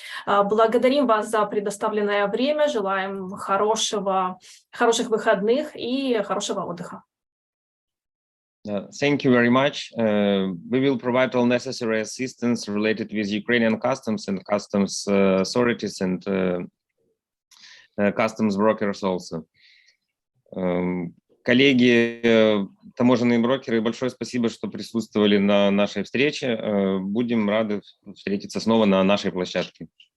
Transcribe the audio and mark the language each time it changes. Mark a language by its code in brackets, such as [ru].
[ru] Благодарим вас за предоставленное время, желаем хороших выходных и хорошего отдыха. [en] Thank you very much. We will provide all necessary assistance related with Ukrainian customs and customs authorities and customs brokers also. [ru] Коллеги, таможенные брокеры, большое спасибо, что присутствовали на нашей встрече. Будем рады встретиться снова на нашей площадке.